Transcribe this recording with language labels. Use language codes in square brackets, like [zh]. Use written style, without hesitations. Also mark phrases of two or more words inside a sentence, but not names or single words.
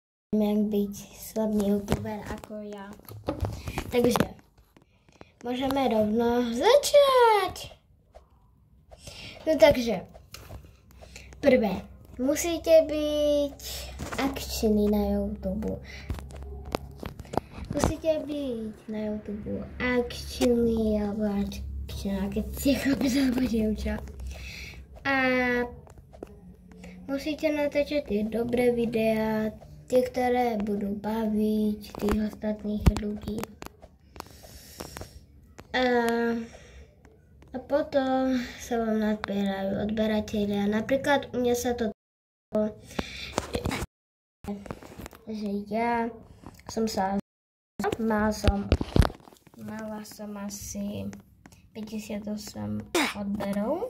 [cs] jak být slavný youtuber jako já. Takže můžeme rovno začít. No takže, prvé, musíte být akční na YouTube. Musíte být na YouTube akční, [sk] alebo akčná, keď si chlapec alebo dievča. [cs] A musíte natáčet ty dobré videa, ty, které budou bavit těch ostatních lidí. [sk] A potom sa vám nazbierajú odberatelia. Napríklad u mňa sa to že ja som sa mala som asi 58 odberov.